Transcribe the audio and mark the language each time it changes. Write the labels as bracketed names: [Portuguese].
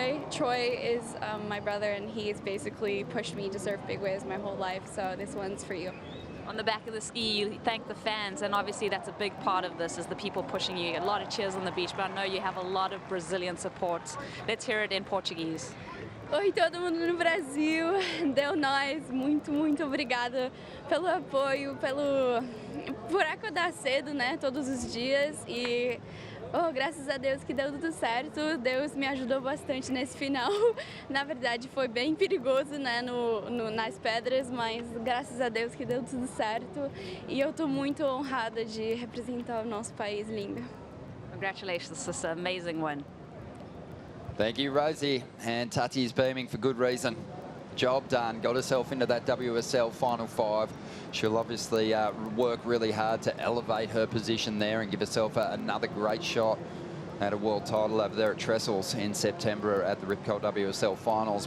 [English] Troy is my brother, and he's basically pushed me to surf big waves my whole life, so this one's for you. On the back of the ski, you thank the fans, and obviously that's a big part of this, is the people pushing you. A lot of cheers on the beach, but I know you have a lot of Brazilian support. Let's hear it in Portuguese. [Portuguese] Oi, todo mundo no Brasil, deu nós, muito obrigada pelo apoio, por acordar cedo, né, todos os dias, e oh, graças a Deus que deu tudo certo. Deus me ajudou bastante nesse final. Na verdade foi bem perigoso, né, nas pedras, mas graças a Deus que deu tudo certo, e eu tô muito honrada de representar o nosso país lindo. [English] Congratulations, this is an amazing win. Thank you, Rosie. And Tati's beaming for good reason. Job done. Got herself into that WSL Final 5. She'll obviously work really hard to elevate her position there and give herself another great shot at a world title over there at Trestles in September at the Rip Curl WSL Finals.